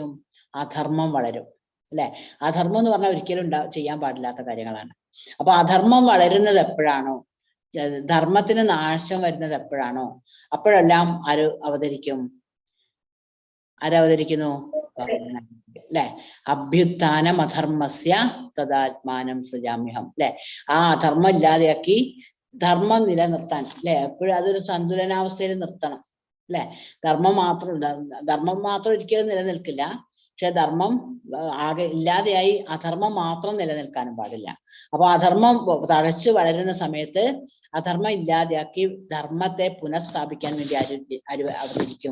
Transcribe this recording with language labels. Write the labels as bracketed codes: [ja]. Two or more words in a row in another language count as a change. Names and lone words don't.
[ml] അധർമ്മം വളരും അല്ലെ? അധർമ്മം എന്ന് പറഞ്ഞാൽ ഒരിക്കലും ചെയ്യാൻ പാടില്ലാത്ത കാര്യങ്ങളാണ്. അപ്പൊ അധർമ്മം വളരുന്നത് എപ്പോഴാണോ, ധർമ്മത്തിന് നാശം വരുന്നത് എപ്പോഴാണോ, അപ്പോഴെല്ലാം ആരവതരിക്കുന്നു? അല്ലെ? [sa] അഭ്യുത്ഥാനം അധർമ്മസ്യ തദാത്മാനം സൃജാമ്യഹം അല്ലെ? [ml] ആ അധർമ്മം ഇല്ലാതെയാക്കി ധർമ്മം നിലനിർത്താൻ അല്ലെ? എപ്പോഴും അതൊരു സന്തുലനാവസ്ഥയിൽ നിർത്തണം അല്ലെ? ധർമ്മം മാത്രം ഒരിക്കലും നിലനിൽക്കില്ല. പക്ഷെ ധർമ്മം ആകെ ഇല്ലാതെയായി അധർമ്മം മാത്രം നിലനിൽക്കാനും പാടില്ല. അപ്പൊ അധർമ്മം തഴച്ചു വളരുന്ന സമയത്ത് അധർമ്മം ഇല്ലാതെയാക്കി ധർമ്മത്തെ പുനഃസ്ഥാപിക്കാൻ വേണ്ടി അവതരിക്കും.